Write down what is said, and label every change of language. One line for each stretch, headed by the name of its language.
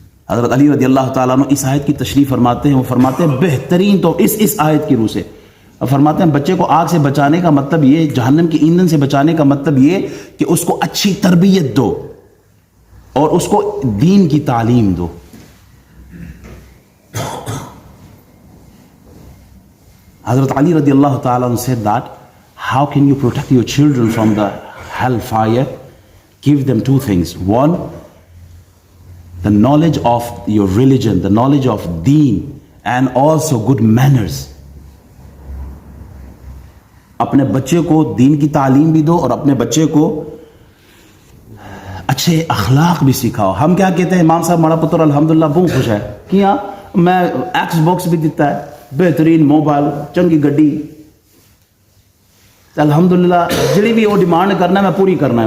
Urdu: حضرت علی رضی اللہ تعالیٰ عنہ اس آیت کی تشریح فرماتے ہیں, وہ فرماتے ہیں بہترین تو اس آیت کی روح سے فرماتے ہیں بچے کو آگ سے بچانے کا مطلب یہ, جہنم کے ایندھن سے بچانے کا مطلب یہ کہ اس کو اچھی تربیت دو اور اس کو دین کی تعلیم دو.
English: Hazrat Ali radiallahu ta'ala said that, how can you protect your children from the hellfire? Give them 2 things. 1, the knowledge of your religion, the knowledge of deen, and also good manners.
Urdu: اپنے بچے کو دین کی تعلیم بھی دو اور اپنے بچے کو اچھے اخلاق بھی سکھاؤ. ہم کیا کہتے ہیں,
Punjabi: امام صاحب ماڑا پتر الحمدللہ بہت خوش ہے, کیا میں ایکس باکس بھی دیتا ہے, بہترین موبائل, چنگی گڈی, الحمدللہ جڑی بھی وہ ڈیمانڈ کرنا ہے میں پوری کرنا ہے.